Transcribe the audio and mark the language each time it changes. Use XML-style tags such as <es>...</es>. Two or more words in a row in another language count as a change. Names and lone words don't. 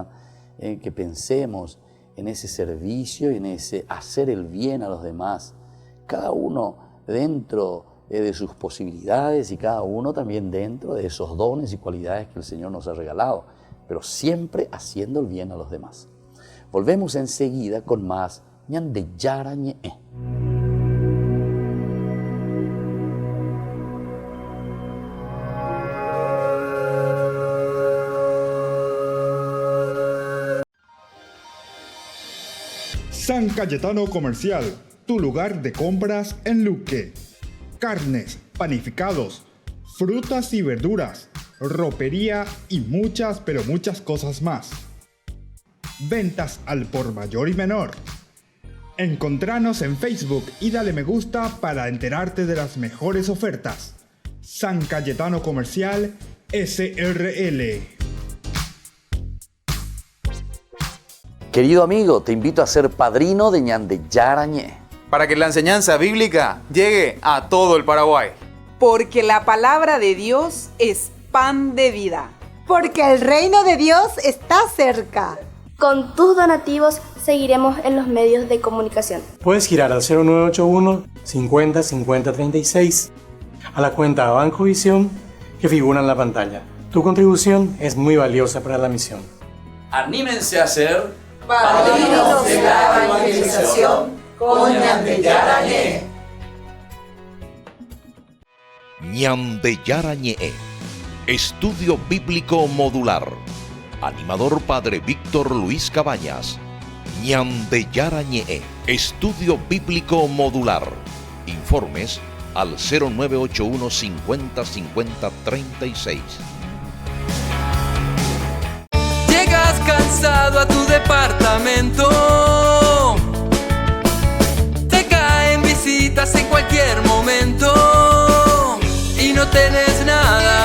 <es>Que pensemos en ese servicio y en ese hacer el bien a los demás, cada uno dentro de sus posibilidades y cada uno también dentro de esos dones y cualidades que el Señor nos ha regalado, pero siempre haciendo el bien a los demás. Volvemos enseguida con más ñande yara ñe. San Cayetano Comercial, tu lugar de compras en Luque. Carnes, panificados, frutas y verduras, ropería y muchas, pero muchas cosas más. Ventas al por mayor y menor. Encontranos en Facebook y dale me gusta para enterarte de las mejores ofertas. San Cayetano Comercial, SRL. Querido amigo, te invito a ser padrino de ñande yara ñe, para que la enseñanza bíblica llegue a todo el Paraguay. Porque la palabra de Dios es pan de vida. Porque el reino de Dios está cerca. Con tus donativos seguiremos en los medios de comunicación. Puedes girar al 0981 50 50 36 a la cuenta Banco Visión que figura en la pantalla. Tu contribución es muy valiosa para la misión. Anímense a ser padrinos de la evangelización con ñande yara ñe. ñande yara ñe. Estudio Bíblico Modular. Animador Padre Víctor Luis Cabañas. ñande yara ñe. Estudio Bíblico Modular. Informes al 0981 50 50 36. Llegas cansado a tu departamento, te caen visitas en cualquier momento y no tenés nada.</es>